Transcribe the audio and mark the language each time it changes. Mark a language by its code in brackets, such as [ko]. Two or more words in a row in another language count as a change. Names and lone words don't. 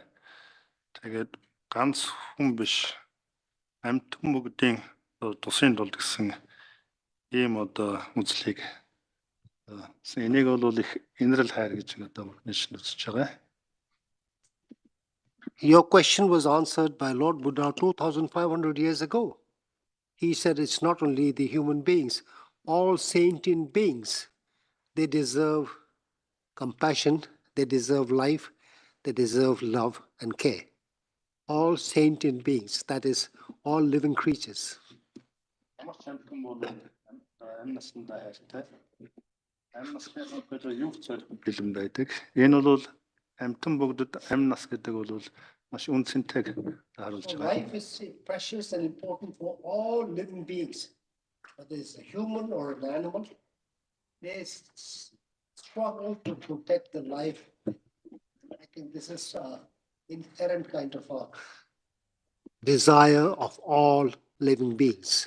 [mn] Тэгээд ганц хүн биш амьд бүгдийн тусын тулд гэсэн ийм одоо үзлийг энийг бол их инрэл хайр гэж одоо нэгэн үзэж байгаа. [en] Your question was answered by Lord Buddha 2,500 years ago. He said it's not only the human beings, all sentient beings, they deserve compassion, they deserve life, they deserve love and care. All sentient beings, that is, all living creatures. [mn] Энэ бол амьтан бүгдэд амь нас гэдэг бол маш үнцэнтэйг харуулж байгаа. [en] Life is precious and important for all living beings. Whether it's a human or an animal, they struggle to protect the life. I think this is an inherent kind of a desire of all living beings.